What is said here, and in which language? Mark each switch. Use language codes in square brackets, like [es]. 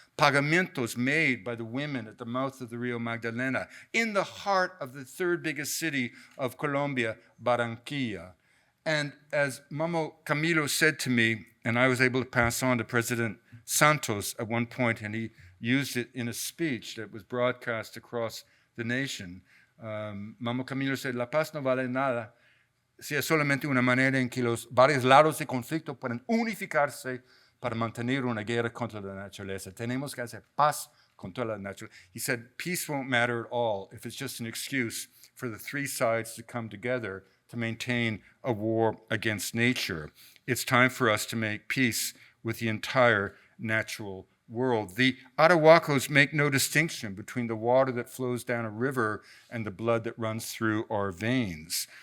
[en] Pagamentos made by the women at the mouth of the Rio Magdalena, in the heart of the 3rd biggest city of Colombia, Barranquilla. And as Mamo Camilo said to me, and I was able to pass on to President Santos at one point, and he used it in a speech that was broadcast across the nation. Mamo Camilo said, [es] "La paz no vale nada si es solamente una manera en que los varios lados de conflicto pueden unificarse para mantener una guerra contra la naturaleza. Tenemos que hacer paz contra la naturaleza." [en] He said, peace won't matter at all if it's just an excuse for the 3 sides to come together to maintain a war against nature. It's time for us to make peace with the entire natural world. The Arhuacos make no distinction between the water that flows down a river and the blood that runs through our veins.